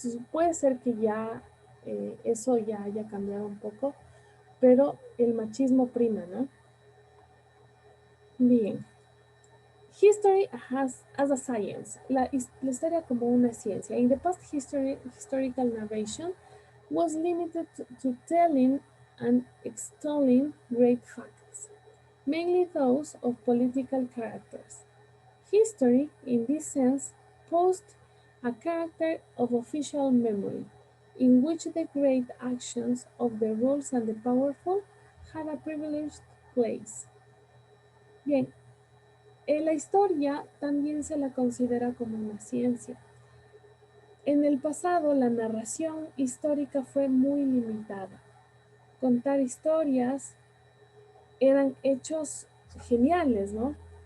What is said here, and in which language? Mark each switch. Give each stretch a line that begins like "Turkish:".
Spanish: Puede ser que ya eso ya haya cambiado un poco, pero el machismo prima, ¿no? Bien.
English: History as a science.
Spanish: La historia como una ciencia.
English: In the past, historical narration was limited to telling and extolling great facts, mainly those of political characters. History, in this sense, posed a character of official memory, in which the great actions of the rulers and the powerful had a privileged place.
Spanish: Bien, la historia también se la considera como una ciencia. En el pasado, la narración histórica fue muy limitada. Contar historias eran hechos geniales, ¿no?